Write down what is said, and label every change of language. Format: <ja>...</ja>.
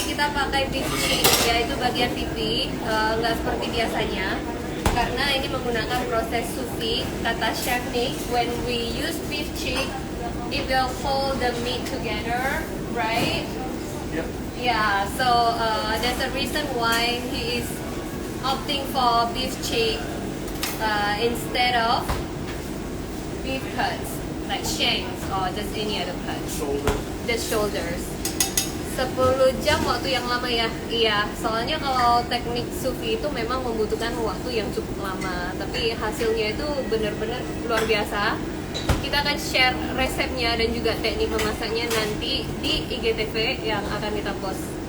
<id>Kita pakai beef cheek, yaitu bagian pipi, nggak seperti biasanya karena ini menggunakan proses sous vide. Kata</id> <en>Chef Nic, when we use beef cheek, it will hold the meat together, right? Yep. Yeah, so there's a reason why he is opting for beef cheek instead of beef cuts, like shanks or just any other cuts. Shoulder. The shoulders.</en> <id>10 jam waktu yang lama ya? Iya, soalnya kalau teknik sous vide itu memang membutuhkan waktu yang cukup lama, tapi hasilnya itu benar-benar luar biasa. Kita akan share resepnya dan juga teknik memasaknya nanti di IGTV yang akan kita post.</id>